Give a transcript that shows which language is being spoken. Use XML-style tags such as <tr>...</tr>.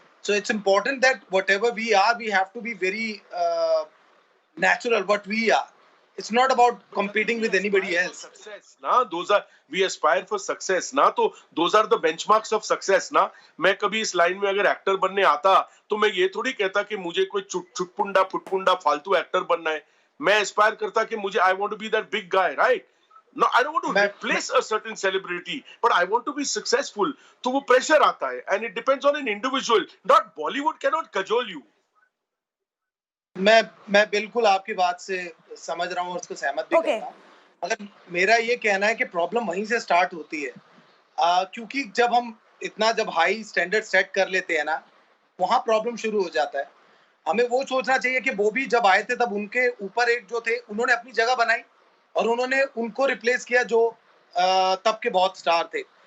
<en>So it's important that whatever we are, we have to be very natural what we are. It's not about competing with anybody else. Success, na? We aspire for success. Na? So those are the benchmarks of success. Na?</en> <hi>मैं कभी इस line में अगर actor बनने आता तो मैं ये थोड़ी कहता कि मुझे कोई चुटपुंडा फुटपुंडा फालतू एक्टर बनना है. मैं एस्पायर करता कि मुझे</hi> <en>I want to be that big guy, right? No, I don't want to replace a certain celebrity, but I want to be successful.</en> <hi>तो वो</hi> <en>pressure</en> <hi>आता है,</hi> <en>and it depends on an individual. Not Bollywood cannot cajole you.</en> <hi>मैं बिल्कुल आपकी बात से समझ रहा हूँ और उसको सहमत भी करता हूँ. मगर मेरा ये कहना है कि प्रॉब्लम वहीं से स्टार्ट होती है, क्योंकि जब हाई स्टैंडर्ड सेट कर लेते हैं ना, वहाँ प्रॉब्लम शुरू हो जाता है. हमें वो सोचना चाहिए कि वो भी जब आए थे तब उनके ऊपर एक जो थे उन्होंने अपनी जगह बनाई और उन्होंने उनको रिप्लेस किया जो तब के बहुत स्टार थे.</hi>